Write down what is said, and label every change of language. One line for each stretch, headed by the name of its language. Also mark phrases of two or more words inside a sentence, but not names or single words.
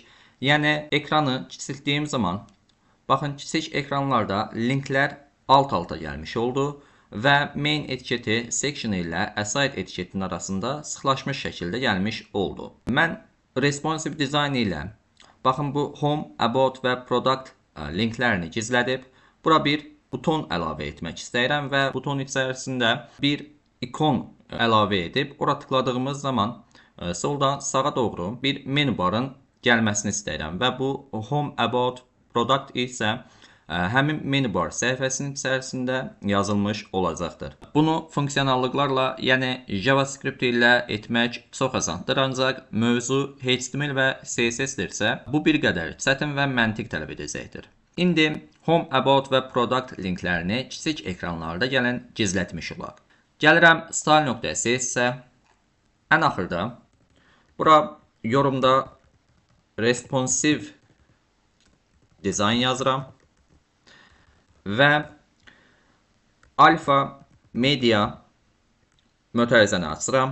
Azerbaijani: Yəni, ekranı kiçiltdiyim zaman, baxın, kiçik ekranlarda linklər alt-alta gəlmiş oldu və main etiketi section ilə aside etiketinin arasında sıxlaşmış şəkildə gəlmiş oldu. Mən responsive dizayn ilə, baxın, bu home, about və product linklərini gizlədib, bura bir buton əlavə etmək istəyirəm və buton içərisində bir ikon əlavə edib, ora tıkladığımız zaman soldan sağa doğru bir
English: menu barın
Azerbaijani: gəlməsini istəyirəm və bu home, about, product isə həmin
English: menu bar
Azerbaijani: səhifəsinin içərisində yazılmış olacaqdır. Bunu funksionallıqlarla, yəni JavaScript ilə etmək çox asandır, ancaq mövzu HTML və CSS-dirsə, bu bir qədər çətin və məntiq tələb edəcəkdir. İndi home, about və product linklərini kiçik ekranlarda gəlin gizlətmiş olaq. Gəlirəm style.css-ə. Ən axırda bura yorumda responsive dizayn yazıram və alfa media mötərizəni açıram.